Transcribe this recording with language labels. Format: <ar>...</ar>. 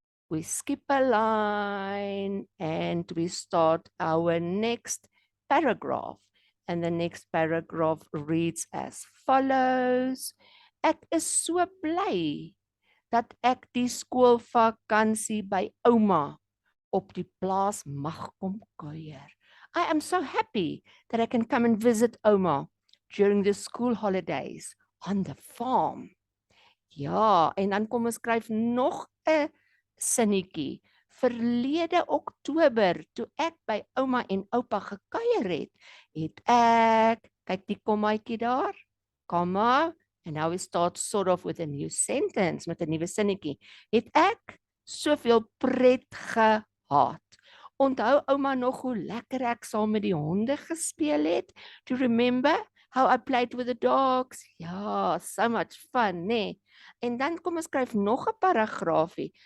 <en>We skip a line and we start our next paragraph. And the next paragraph reads as follows.</en> <af>Ek is so bly dat ek die skoolvakansie by ouma op die plaas mag kom kuier.</af> <en>I am so happy that I can come and visit ouma during the school holidays on the farm.</en> <af>Ja, en dan kom ons skryf nog 'n sinnetjie. Verlede Oktober, toe ek by ouma en oupa gekuier het ek, kyk die kommaatjie daar, komma,</af> <en>and now we start sort of with a new sentence,</en> <af>met 'n nuwe sinnetjie. Het ek soveel pret gehad. Onthou ouma nog hoe lekker ek saam met die honde gespeel het?</af> <en>Do you remember how I played with the dogs?</en> <af>Ja,</af> <en>so much fun,</en> <af>nee. En dan kom ons skryf nog 'n paragraafie.</af>